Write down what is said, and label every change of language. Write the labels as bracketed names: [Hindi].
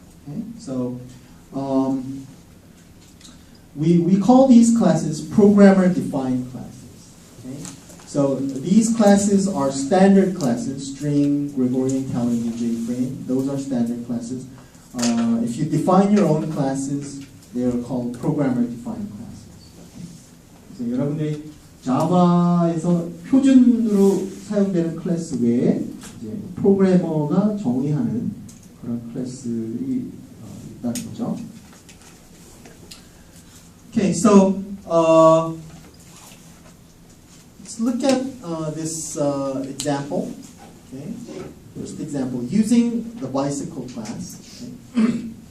[English] Okay? So we call these classes programmer-defined classes. Okay? So these classes are standard classes: string, Gregorian calendar, JFrame. Those are standard classes. If you define your own classes, they are called programmer-defined classes. [Korean] 그래서 여러분들이 자바에서 표준으로 사용되는 클래스 외에 이제 프로그래머가 정의하는 그런 클래스들이 있다는 거죠. [English] Okay, so let's look at this example. Okay, first example using the bicycle class. Okay.